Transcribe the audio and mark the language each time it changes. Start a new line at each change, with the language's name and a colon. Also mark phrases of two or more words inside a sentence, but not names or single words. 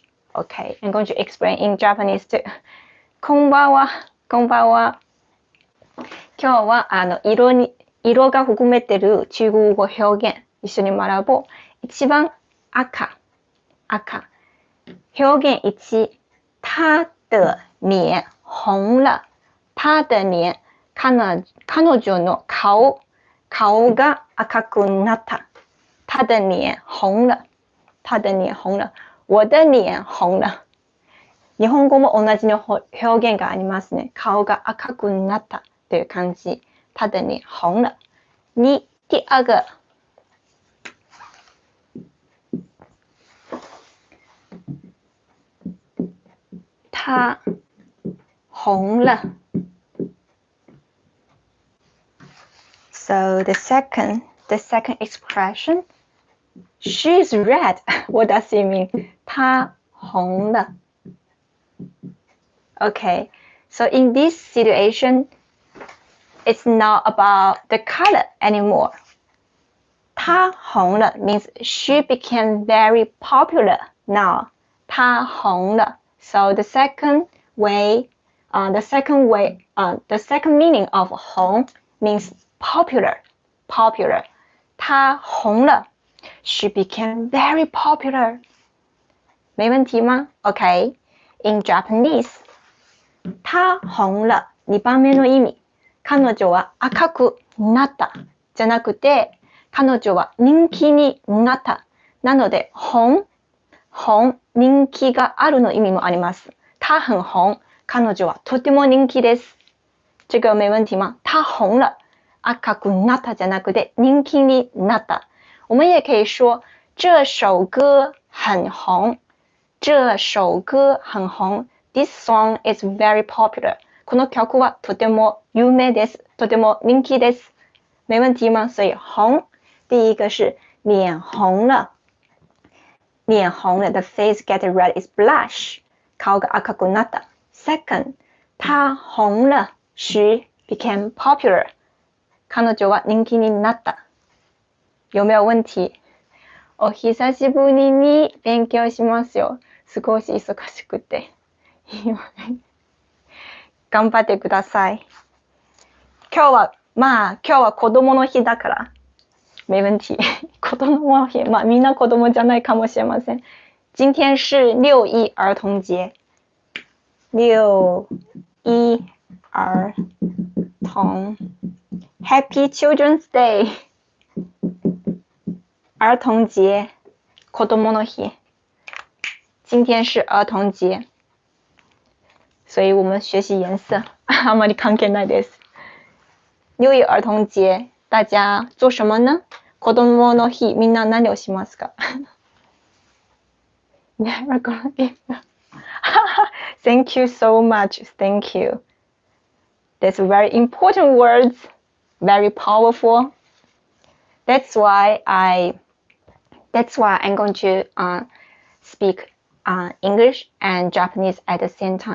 English: Okay, I'm going to explain in Japanese too.
Japanese: こんばんは、こんばんは。今日は色が含めてる中国語表現、一緒に学ぼう。一番赤。表現1、
Chinese: 他的脸紅了。他的脸、
Japanese: 彼女の顔が赤くなった。
Chinese: 他的脸紅了。他的臉紅了。我的臉紅了。
Japanese: 日本語も同じの表現がありますね。顔が赤くなったという感じ。
Chinese: 他的臉紅了。2、第二個。他紅了。
English: So the second expression, she's red. What does it mean?
Chinese: 她紅了。
English: Okay, so in this situation, it's not about the color anymore.
Chinese: 她紅了
English: means she became very popular now.
Chinese: 她紅了.
English: So the second meaning of 紅 means popular.
Chinese: 她紅了
English: she became very popular.
Chinese: 没問題嗎？
English: Okay, in Japanese,
Chinese: 她紅了
Japanese: 2 番目の意味。彼女は赤くなったじゃなくて、彼女は人気になった。なので、紅、人気があるの意味もあります。
Chinese: 她很紅、
Japanese: 彼女はとても人気です。
Chinese: 这个没問題嗎？她紅了。
Japanese: 赤くなったじゃなくて人気になった。
Chinese: 我们也可以说这首歌很红。这首歌很紅。
English: This song is very popular.
Japanese: この曲はとても有名です。とても人気です。
Chinese: 没問題嗎？所以紅，第一個是臉紅了。臉紅了
English: the face get red is blush.
Japanese: 顔が赤くなった。Second,
Chinese: 她紅了
English: she became popular.
Japanese: 彼女は人気になった。
Chinese: 有没有問題？
Japanese: お久しぶりに勉強しますよ。少し忙しくて。頑張ってください。今日は子供の日だから。
Chinese: 没問題。
Japanese: 子供の日。みんな子供じゃないかもしれません。
Chinese: 今天是6一兒童節。6一兒童。
English: Happy Children's Day.
Japanese: 兒童節。子供の日。
Chinese: 今天是兒童節。所以我们学习颜色。
Japanese: あまり関係ないです。6 一兒童節。
Chinese: 大家做什麼呢？
Japanese: 子供の日、みんな何をしますか？
English: Never gonna give up. Thank you so much. Thank you. That's very important words. Very powerful. That's why I'm going to speak English and Japanese at the same time.